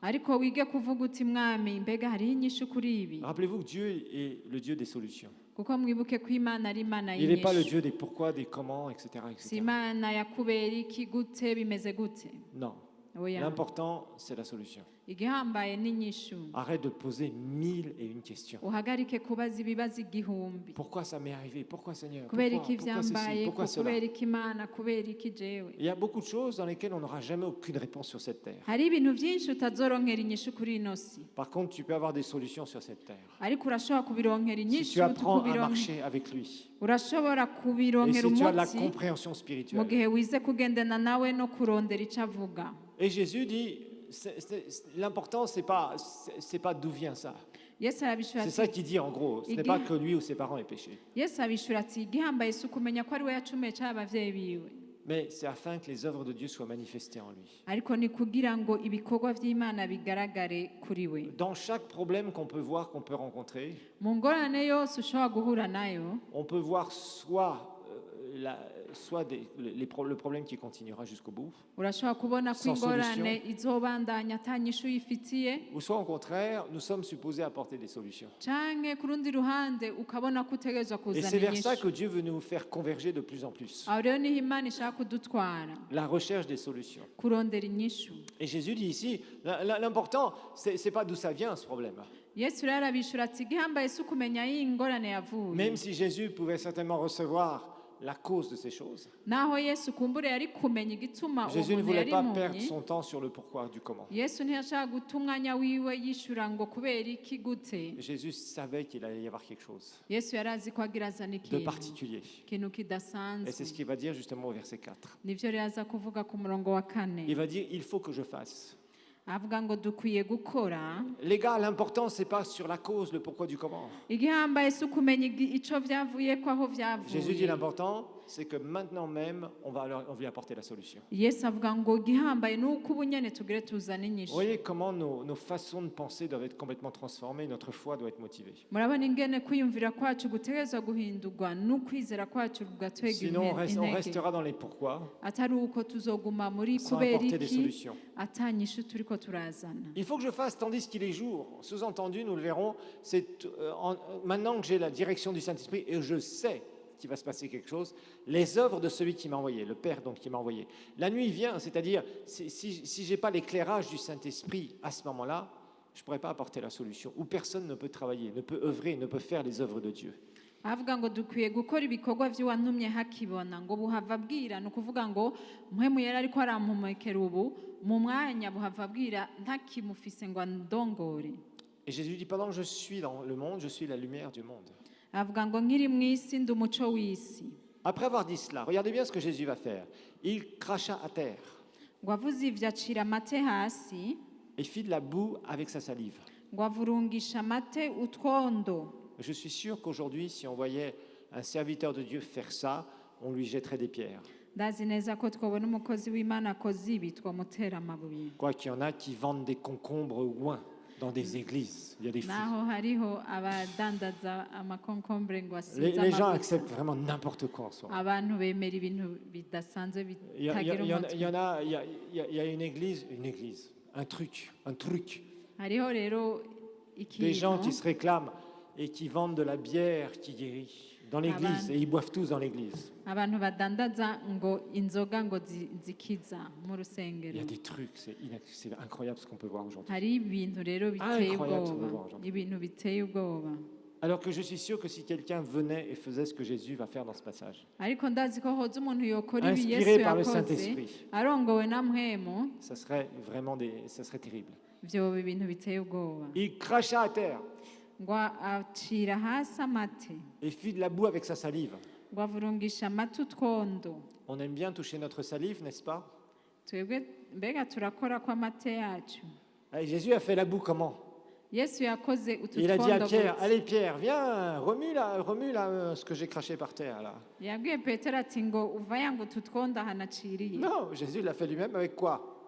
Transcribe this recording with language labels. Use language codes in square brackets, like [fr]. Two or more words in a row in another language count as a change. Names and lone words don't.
[rn] ariko wige kuvuga uti mwami mbega hariho inyishu kuri ibi [fr] Rappelez-vous que Dieu est le Dieu des solutions. [rn] kuko mwibuke ko imana ari imana [fr] Il n'est pas le [rn] y'inyishu [fr] Dieu des pourquoi, des comment, etc. [rn] si [fr] etc. [rn] imana ya kubera iki gute bimeze gute [fr] Non. [rn] oya [fr] L'important, c'est la solution. [rn] igihambaye n'inyishu [fr] Arrête de poser 1001 questions. [rn] uhagarike kubaza ibibazo igihumbi [fr] Pourquoi ça m'est arrivé? Pourquoi Seigneur? [rn] kubera [fr] Pourquoi? [rn] iki [fr] Pourquoi ceci? [rn] vyambaye [fr] Pourquoi cela? [rn] kubera iki Imana kubera iki jewe [fr] Il y a beaucoup de choses dans lesquelles on n'aura jamais aucune réponse sur cette terre. [rn] hari ibintu byinshi utazoronkera inyishu kuri ino si [fr] Par contre, tu peux avoir des solutions sur cette terre. [rn] ariko urashobora kubironkera [fr] Si [rn] inyishu [fr] tu apprends à marcher avec lui, [rn] urashobora [fr] et [rn] kubironkera [fr] si tu as de la [rn] umutsi [fr] compréhension [rn] mu [fr] spirituelle. [rn] gihe wize kugendana nawe no kurondera icyo avuga [fr] Et Jésus dit, l'important, c'est pas d'où vient ça. [rn] yesu arabishura [fr] C'est [rn] ati [fr] ça qu'il dit en gros. Ce n'est pas que lui ou ses parents aient péché. [rn] yesu abishura ati igihambaye si ukumenya ko ari we yacumuye cyangwa ababyeyi biwe [fr] Mais c'est afin que les œuvres de Dieu soient manifestées en lui. [rn] ariko ni kugira ngo ibikorwa by'imana bigaragare kuri we [fr] Dans chaque problème qu'on peut voir, qu'on peut rencontrer, [rn] mu ngorane yose ushobora guhura nayo [fr] on peut voir soit le problème qui continuera jusqu'au bout, [rn] urashobora kubona ko [fr] Sans [rn] ingorane izobandanya atanyishu uyifitiye [fr] ou soit au contraire, nous sommes supposés apporter des solutions. [rn] canke ku rundi ruhande ukabona ko utegerezwa [fr] Et [rn] kuzana [fr] c'est vers ça [rn] inyishu [fr] que Dieu veut nous faire converger de plus en plus. [rn] aho rero niho imana ishaka kudutwara [fr] La recherche des solutions. [rn] kurondera inyishu [fr] Et Jésus dit ici, l'important, c'est pas d'où ça vient ce problème. [rn] yesu rero arabishura ati igihambaye si ukumenya aho iyi ngorane yavuye [fr] Même si Jésus pouvait certainement recevoir la cause de ces choses, [rn] naho yesu kumbure yari kumenya igituma uwo [fr] Jésus ne [rn] muntu [fr] voulait [rn] yari [fr] pas perdre [rn] impumyi [fr] son temps sur le pourquoi du comment. [rn] yesu ntiyashaka guta umwanya wiwe yishura ngo kubera iki gute [fr] Jésus savait qu'il allait y avoir quelque chose [rn] yesu yari azi ko agira azana [fr] de [rn] ikintu [fr] particulier. [rn] ikintu [fr] Et c'est [rn] kidasanzwe [fr] ce qu'il va dire justement au verset 4. [rn] nivyo rero aza kuvuga ku murongo wa kane [fr] Il va dire, il faut que je fasse. [rn] avuga ngo dukwiye gukora [fr] Les gars, l'important, c'est pas sur la cause, le pourquoi du comment. [rn] igihambaye si ukumenya ico vyavuye ko aho [fr] Jésus dit, [rn] vyavuye [fr] l'important, c'est que maintenant même, on va lui apporter la solution. [rn] yesu avuga ngo igihambaye ni uko ubu nyene tugire tuzane [fr] Vous [rn] inyishu [fr] voyez comment nos façons de penser doivent être complètement transformées, notre foi doit être motivée. [rn] murabona ingene kwiyumvira kwacu gutegerezwa guhindurwa n'ukwizera kwacu kugatwega [fr] Sinon, on [rn] intege [fr] restera dans les pourquoi, [rn] atari uko tuzoguma muri [fr] sans [rn] kubera [fr] apporter des [rn] iki [fr] solutions. [rn] atanyishu turiko turazana [fr] Il faut que je fasse tandis qu'il est jour. Sous-entendu, nous le verrons, c'est maintenant que j'ai la direction du Saint-Esprit et je sais qu'il va se passer quelque chose, les œuvres de celui qui m'a envoyé, le Père donc qui m'a envoyé. La nuit vient, c'est-à-dire si je n'ai pas l'éclairage du Saint-Esprit à ce moment-là, je ne pourrai pas apporter la solution. Où personne ne peut travailler, ne peut œuvrer, ne peut faire les œuvres de Dieu. [rn] avuga ngo dukwiye gukora ibikorwa by'uwantumye hakibona ngo buhava bwira ni ukuvuga ngo mpwemu yari ariko arampumekera ubu mu mwanya buhava bwira ntakimufise ngo andongore [fr] Et Jésus dit, pendant que je suis dans le monde, je suis la lumière du monde. [rn] avuga ngo nkiri mu isi ndi umuco w'isi [fr] Après avoir dit cela, regardez bien ce que Jésus va faire. Il cracha à terre [rn] ngo avuze ivyo acira amate hasi [fr] et fit de la boue avec sa salive. [rn] ngo avurungisha amate utwondo [fr] Je suis sûr qu'aujourd'hui, si on voyait un serviteur de Dieu faire ça, on lui jetterait des pierres. [rn] ndazi neza ko twabona umukozi w'imana akoze ibi twamutera amabuye [fr] Quoi qu'il y en a qui vendent des concombres loin dans des églises. Il y a des fous. [rn] naho hariho abadandaza amakonkombure ngo asize [fr] Les gens [rn] amavuta [fr] acceptent vraiment n'importe quoi en soi. [rn] abantu bemera ibintu bidasanzwe [fr] Il y, a- [rn] bitagira [fr] il y en- [rn] umutwe [fr] il y en a, il y a une église, un truc. [rn] hariho rero [fr] Des gens [rn] ikintu [fr] qui se réclament et qui vendent de la bière qui guérit dans l'église. Amen. Et ils boivent tous dans l'église. [rn] abantu badandaza ngo inzoga ngo zikiza mu [fr] Il y [rn] rusengero [fr] a des trucs, c'est incroyable ce qu'on peut voir aujourd'hui. [rn] hari ibintu rero biteye [fr] Incroyable ce [rn] ubwoba [fr] qu'on voit aujourd'hui. [rn] ibintu biteye ubwoba [fr] Alors que je suis sûr que si quelqu'un venait et faisait ce que Jésus va faire dans ce passage, [rn] ariko ndazi ko hoza umuntu yokora ibi [fr] inspiré [rn] yesu [fr] par le [rn] yakoze [fr] Saint-Esprit, [rn] arongowe na mpwemu [fr] ça serait vraiment ça serait terrible. [rn] vyoba ibintu biteye ubwoba [fr] Il cracha à terre [rn] ngo acira hasi amate [fr] et fit de la boue avec sa salive. [rn] ngo avurungisha amate utwondo [fr] On aime bien toucher notre salive, n'est-ce pas? [rn] twebwe mbega turakora ko amate yacu [fr] Et Jésus a fait la boue comment? [rn] yesu yakoze utu [fr] Il a dit à [rn] twondo [fr] Pierre, [rn] gute. [fr] allez Pierre, viens, remue là, ce que j'ai craché par terre là. [rn] yabwiye petero ati ngo uvaya ngo utu twondo ahantu aciriye [fr] Non, Jésus l'a fait lui-même avec quoi?